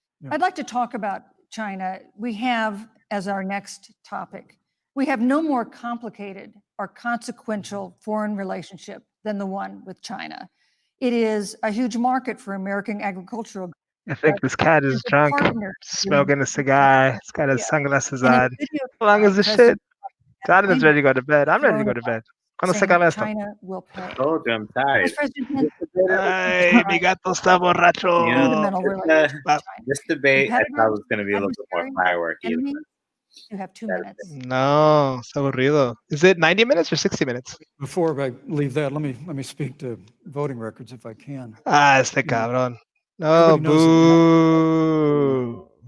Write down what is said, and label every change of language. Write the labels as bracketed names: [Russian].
[English] I'd like to talk about China. We have, as our next topic, we have no more complicated or consequential foreign relationship than the one with China. It is a huge market for American agricultural goods. I think this cat is drunk, smoking a cigar. He's got his sunglasses on. How long is this shit? Jonathan's ready to go to bed. I'm ready to go to bed. [Spanish] ¿Cuándo se acaba esto? [English] China will pay. Told you, I'm tired. [Spanish] Ay, mi gato está borracho. [English] You know, this debate, I thought was going to be a little bit more fireworky. You have 2 minutes. [Spanish] No, está aburrido. [English] Is it 90 minutes or 60 minutes? Before I leave that, let me speak to voting records if I can. [Spanish] Ah, este cabrón. No, boo.